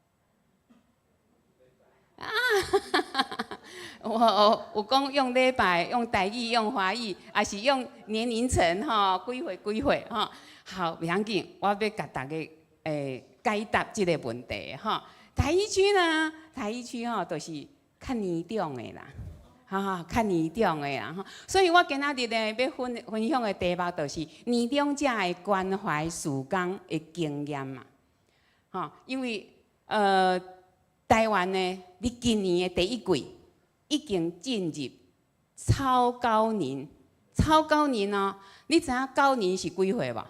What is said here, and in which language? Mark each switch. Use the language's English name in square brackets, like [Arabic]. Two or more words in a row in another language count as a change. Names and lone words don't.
[Min Nan Chinese] 我有讲用礼拜、用台语、用华语，还是用年龄层吼？几岁吼？好，袂要紧，我要甲大家解答即个问题吼。台一区呢，台一区吼，就是较年长的啦。较年长的啦吼，所以我今仔日呢要分享的题目就是年长者的关怀事工的经验嘛，吼，因为台湾呢，你今年的第一季已经进入超高龄哦，你知影高龄是几岁无？